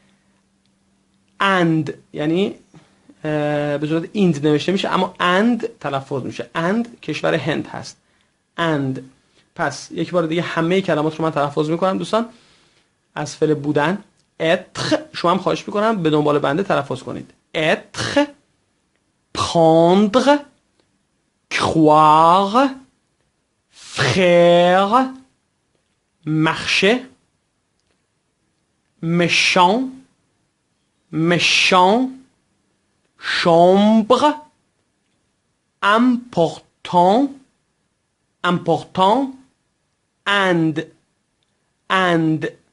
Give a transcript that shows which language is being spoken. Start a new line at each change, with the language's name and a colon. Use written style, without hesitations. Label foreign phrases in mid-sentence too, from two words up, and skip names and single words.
Persian: اند یعنی به صورت ایند نوشته میشه اما اند تلفظ میشه. اند کشور هند هست. اند. پس یک بار دیگه همه کلمات رو من تلفظ میکنم دوستان. از فعل بودن اتر شما هم خواهش میکنم به دنبال بنده تلفظ کنید. اتر،
French: prendre، croire، frère، marcher، méchant، méchant، chambre، important، important، and.